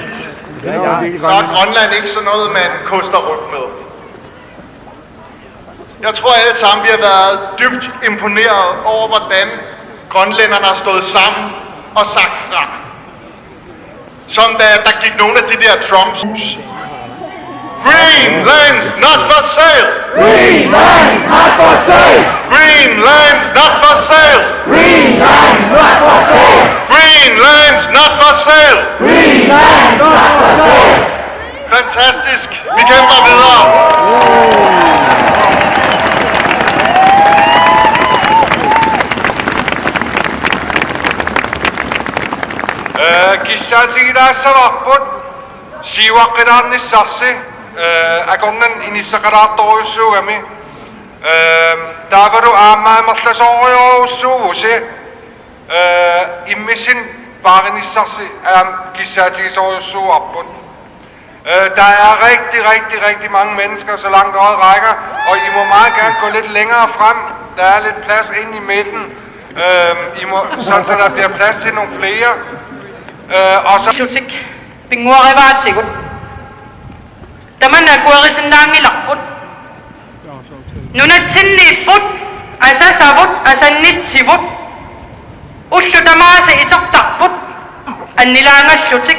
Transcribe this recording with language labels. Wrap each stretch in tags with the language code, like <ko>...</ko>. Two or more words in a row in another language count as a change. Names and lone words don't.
<da>Så er Grønland ikke sådan noget, man koster rundt med. Jeg tror alle sammen, vi har været dybt imponeret over, hvordan grønlænderne har stået sammen og sagt fra. Som da der gik nogle af de der Trumps.</da> <en>Green lands not for sale! Green lands not for sale! Green lands not for sale! Green lands not for sale! Green lands not for sale! Green lands not for sale!</en> <da>Fantastisk. Vi kæmper videre.</da> <kl>Kissaalsigilaassa vapput siiwaqqinaarnissarsi akornan inissaqalaartoruussuugami taavaru aammaammerlasooriorussuuvusi immissin paarinissarsi kissaalsigisoriussuuarput.</kl> <da>Der er rigtig mange mennesker, så langt øjet rækker, og I må meget gerne gå lidt længere frem. Der er lidt plads ind i midten, sådan så der bliver plads til nogle flere. Og så</da> <kl>Lutik pinguarivaatigut tamanna kuarisinnaangilaqput nunatsinniipput asasavut asannitsivut ullu tamaasa isertarput annilaangallutik</kl>